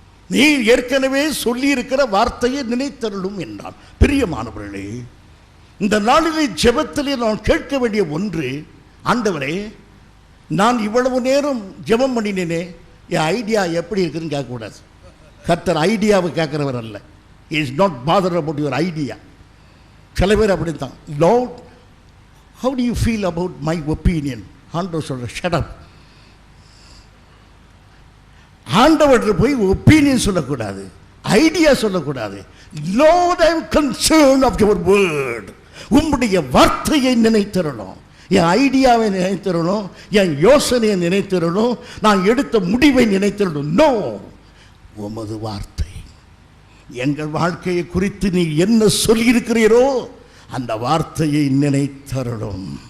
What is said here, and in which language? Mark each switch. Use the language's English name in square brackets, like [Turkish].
[Tamil] நீ ஏற்கனவே சொல்லி இருக்கிற வார்த்தையை நினைத்தருளும் என்றான். பிரியமானவர்களே, இந்த நாளிலே ஜெபத்திலே நான் கேட்க வேண்டிய ஒன்று, ஆண்டவரே, நான் இவ்வளவு நேரம் ஜெபம் பண்ணினேனே, என் ஐடியா எப்படி இருக்குன்னு கேட்கக்கூடாது. கர்த்தர் ஐடியாவை கேட்கிறவர் அல்ல. [English] He is not bothered about your idea. [Tamil] சில பேர் அப்படித்தான். [English] Lord, how do you feel about my opinion? [Tamil] ஆண்டவர் சொல்ற, [English] shut up. [Tamil] ஆண்டவர் போய் ஒப்பீனியன் சொல்லக்கூடாது, ஐடியா சொல்லக்கூடாது. [English] Lord, I am concerned of your word. [Tamil] உம்முடைய வார்த்தையை நினைத்தரணும், என் ஐடியாவை நினைத்தரணும், என் யோசனையை நினைத்தரணும், நான் எடுத்த முடிவை நினைத்தரணும். நோ, உமது வார்த்தை, எங்கள் வாழ்க்கையை குறித்து நீ என்ன சொல்லியிருக்கிறீரோ அந்த வார்த்தையை நினைத்தரணும்.